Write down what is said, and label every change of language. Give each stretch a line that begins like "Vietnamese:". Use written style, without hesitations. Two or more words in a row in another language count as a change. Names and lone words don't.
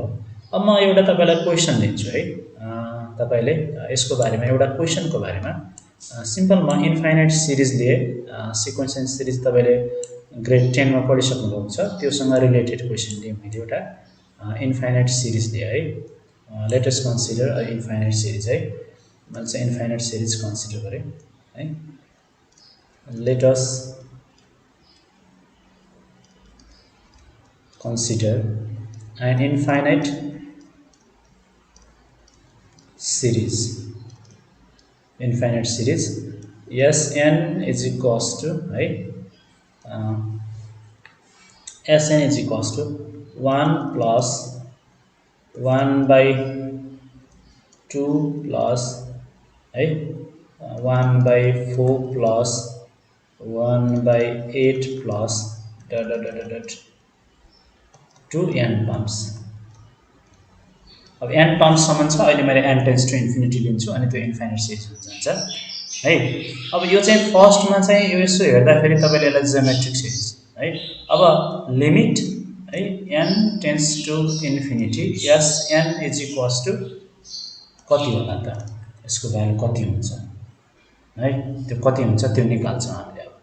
Nepali: अब म एउटा तपाईलाई क्वेशन दिन्छु है, तपाईले यसको बारेमा एउटा क्वेशनको बारेमा सिम्पल म
English: infinite series
Nepali: लिए,
English: sequence and series
Nepali: तपाईले ग्रेड 10 मा पढिसक्नु भएको छ, त्योसँग रिलेटेड क्वेशन लिए मैले एउटा
English: infinite series
Nepali: लिए है।
English: let us consider an infinite series
Nepali: है, मैले चाहिँ
English: infinite series
Nepali: कन्सिडर गरे है।
English: let us consider an infinite series, Sn is equals to right, Sn is equals to 1 plus 1 by 2 plus 1 by 4 plus 1 by 8 plus to n टर्म्स।
Nepali: अब n टर्म्स सम्म छ, अहिले मैले
English: n tends to infinity
Nepali: लिन्छु अनि त्यो
English: infinite series
Nepali: जान्छ है। अब यो चाहिँ फर्स्टमा चाहिँ यो यसो हेर्दाखेरि तपाईले यसलाई
English: geometric series
Nepali: है। अब लिमिट है
English: n tends to infinity Sn is equals to
Nepali: कति होला त, यसको भ्यालु कति हुन्छ है, त्यो कति हुन्छ त्यो निकाल्छौँ हामीले अब।